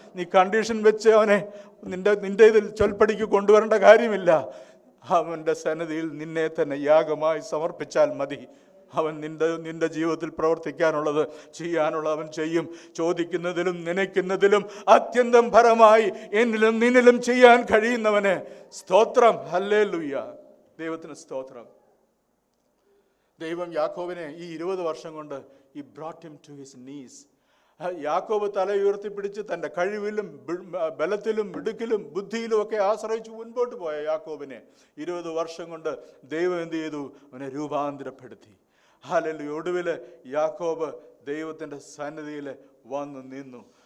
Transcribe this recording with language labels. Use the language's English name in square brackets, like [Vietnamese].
[Malayalam] നീ കണ്ടീഷൻ വെച്ച് അവനെ നിന്റെ ഇതിൽ ചൊൽപ്പടിക്ക് കൊണ്ടുവരേണ്ട കാര്യമില്ല. അവൻ്റെ സന്നിധിയിൽ നിന്നെ തന്നെ യാഗമായി സമർപ്പിച്ചാൽ മതി. അവൻ നിന്റെ ജീവിതത്തിൽ പ്രവർത്തിക്കാനുള്ളത് ചെയ്യാനുള്ളത് അവൻ ചെയ്യും. ചോദിക്കുന്നതിലും നനയ്ക്കുന്നതിലും അത്യന്തം ഫലമായി എന്നിലും നിന്നിലും ചെയ്യാൻ കഴിയുന്നവന് സ്തോത്രം. ഹല്ലേലൂയ. ദൈവത്തിന് സ്തോത്രം. ദൈവം യാക്കോബിനെ ഈ 20 വർഷം കൊണ്ട് [English] he brought him to his knees. [Malayalam] യാക്കോബ് തല ഉയർത്തിപ്പിടിച്ച് തൻ്റെ കഴിവിലും ബലത്തിലും മിടുക്കിലും ബുദ്ധിയിലും ഒക്കെ ആശ്രയിച്ച് മുൻപോട്ട് പോയ യാക്കോബിനെ 20 വർഷം കൊണ്ട് ദൈവം എന്ത് ചെയ്തു? അവനെ രൂപാന്തരപ്പെടുത്തി. ഹല്ലേലൂയ. ഒടുവിൽ യാക്കോബ് ദൈവത്തിൻ്റെ സന്നിധിയിൽ വന്നു നിന്നു.